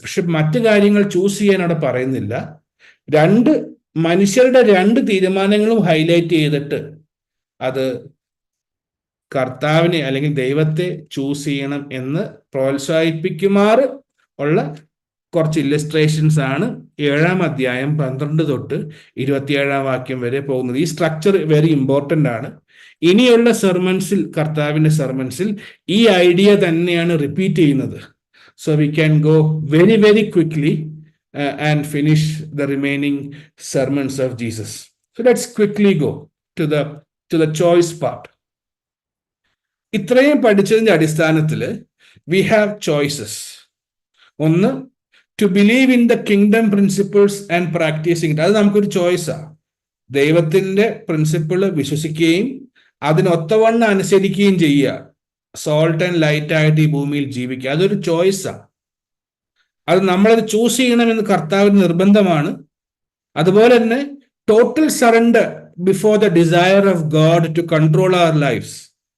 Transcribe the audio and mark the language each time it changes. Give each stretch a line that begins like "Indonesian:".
Malayalam: പക്ഷെ മറ്റു കാര്യങ്ങൾ ചൂസ് ചെയ്യാൻ അവിടെ പറയുന്നില്ല. മനുഷ്യരുടെ 2 തീരുമാനങ്ങളും ഹൈലൈറ്റ് ചെയ്തിട്ട് അത് കർത്താവിനെ അല്ലെങ്കിൽ ദൈവത്തെ ചൂസ് ചെയ്യണം എന്ന് പ്രോത്സാഹിപ്പിക്കുമാറ് ഉള്ള കുറച്ച് ഇല്ലസ്ട്രേഷൻസ് ആണ് 7-ാം അധ്യായം 12 തൊട്ട് 27-ാം വാക്യം വരെ പോകുന്നത്. ഈ സ്ട്രക്ചർ
English: very important
Malayalam: ആണ്. ഇനിയുള്ള സെർമൺസിൽ, കർത്താവിന്റെ സെർമൺസിൽ ഈ ഐഡിയ തന്നെയാണ് റിപ്പീറ്റ് ചെയ്യുന്നത്.
English: So we can go very, very quickly and finish the remaining sermons of Jesus. So let's quickly go to the choice part.
Malayalam: ഇത്രയും പഠിച്ചതിന്റെ അടിസ്ഥാനത്തിൽ
English: we have choices.
Malayalam: ഒന്ന്,
English: to believe in the kingdom principles and practicing it.
Malayalam: അത് നമുക്കൊരു ചോയ്സാണ്. ദൈവത്തിന്റെ principle വിശ്വസിക്കുകയും അതിനൊത്തവണ്ണം അനുസരിക്കുകയും ചെയ്യുക. Salt and light ആയിട്ട് ഈ ഭൂമിയിൽ ജീവിക്കുക, അതൊരു ചോയ്സാണ്. അത് നമ്മളത് ചൂസ് ചെയ്യണമെന്ന് കർത്താവിന് നിർബന്ധമാണ്. അതുപോലെ തന്നെ
English: Total surrender before the desire of God to control our lives.